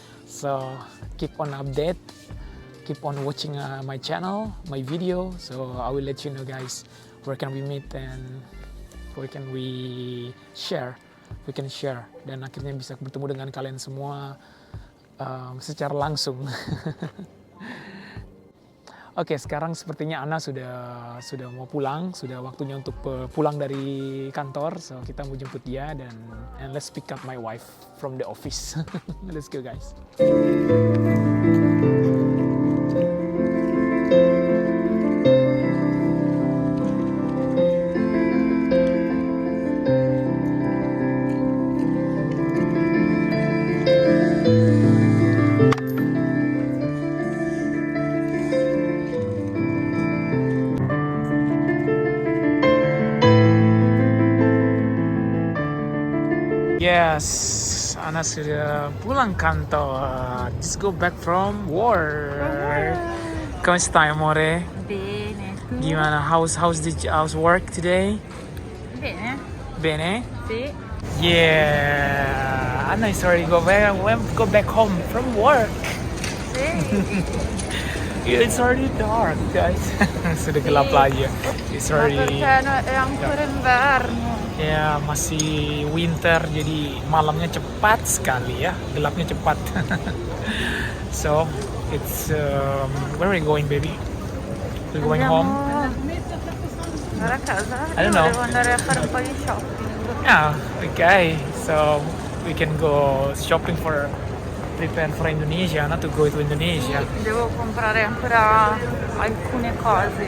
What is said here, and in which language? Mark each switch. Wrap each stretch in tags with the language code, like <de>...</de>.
<en>So keep on update, keep on watching my channel, my video. So I will let you know guys, where can we meet and where can we share.</en> <id>Dan akhirnya bisa bertemu dengan kalian semua secara langsung. Oke, sekarang sepertinya Ana sudah mau pulang, sudah waktunya untuk pulang dari kantor.</id> <en>So</en> <id>kita mau jemput dia dan</id> <en>and let's pick up my wife from the office. Let's go guys.</en> <id>Yes, Ana sudah pulang kantor.</id> <en>Just go back from work.</en> <tl>Kamusta,</tl> <it>amore? Bene, tu?</it> <id>Gimana?</id> <en>How's work today?</en> <it>Bene, Bene? sì.</it> <en>Yeah, Ana is already go back home from work.</en> <it>Sì.</it> <en>Yeah, it's already dark, guys.</en> <id>Sudah gelap lagi.</id> <en>It's</en> <it>Ma</it> <en>already.</en> <it>perché è ancora inverno?</it> <id>Ya, masih winter, jadi malamnya cepat sekali ya, gelapnya cepat.</id> <en>So, it's where are we going, baby? We're going home.</en> <it>Andare a casa?</it> <en>I don't know.</en> <it>Devo andare a fare un po' di shopping.</it> <en>Yeah, okay. So we can go shopping for prepare for Indonesia, not to go to Indonesia.</en> <it>Devo comprare ancora alcune cose.</it>